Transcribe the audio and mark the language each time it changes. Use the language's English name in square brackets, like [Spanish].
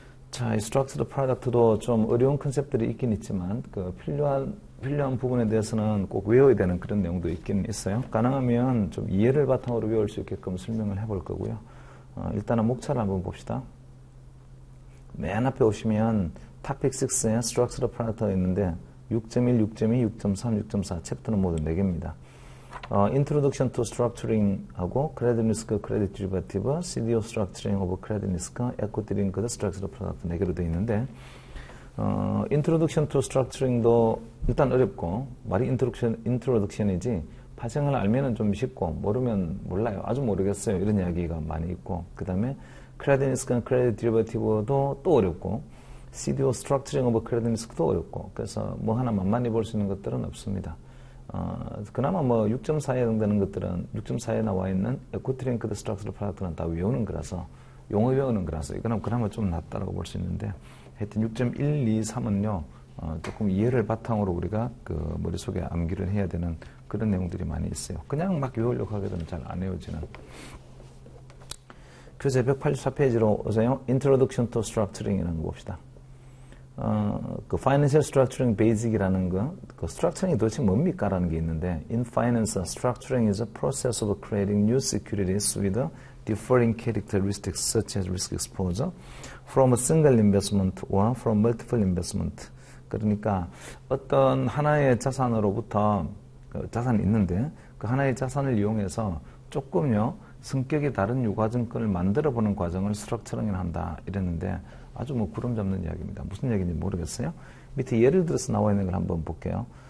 [Korean] 자, 이 Structured Product도 좀 어려운 컨셉들이 있긴 있지만, 필요한 부분에 대해서는 꼭 외워야 되는 그런 내용도 있긴 있어요. 가능하면 좀 이해를 바탕으로 외울 수 있게끔 설명을 해볼 거고요. 일단은 목차를 한번 봅시다. 맨 앞에 오시면 Topic 6에 Structured Product가 있는데 6.1, 6.2, 6.3, 6.4 챕터는 모두 4개입니다. Introduction to Structuring 하고 Credit Risk, Credit Derivative, CDO Structuring of Credit Risk, Equity Linked Structured Product 4개로 되어 있는데, Introduction to Structuring도 일단 어렵고, 말이 Introduction이지 파생을 알면은 좀 쉽고, 모르면 몰라요. 아주 모르겠어요. 이런 이야기가 많이 있고, 그 다음에 Credit Risk, Credit Derivative도 또 어렵고, CDO Structuring of Credit Risk도 어렵고, 그래서 하나 만만히 볼 수 있는 것들은 없습니다. 그나마 6.4에 해당되는 것들은 6.4에 나와 있는 Equity Linked Structured Product는 다 외우는 거라서, 용어 외우는 거라서 이거는 그나마 좀 낫다라고 볼 수 있는데, 하여튼 6.1, 2, 3은요, 조금 이해를 바탕으로 우리가 머릿속에 암기를 해야 되는 그런 내용들이 많이 있어요. 그냥 막 외우려고 하게 되면 잘 안 외워지는. 그래서 184페이지로 오세요. Introduction to Structuring이라는 거 봅시다. Financial Structuring Basic이라는 Structuring이 도대체 뭡니까? 라는 게 있는데, [English] In finance, structuring is a process of creating new securities with differing characteristics such as risk exposure from a single investment or from multiple investment. [Korean] 그러니까 어떤 하나의 자산으로부터 자산이 있는데 그 하나의 자산을 이용해서 조금요 성격이 다른 유가증권을 만들어보는 과정을 스트럭처링을 한다 이랬는데, 아주 구름 잡는 이야기입니다. 무슨 얘기인지 모르겠어요. 밑에 예를 들어서 나와 있는 걸 한번 볼게요.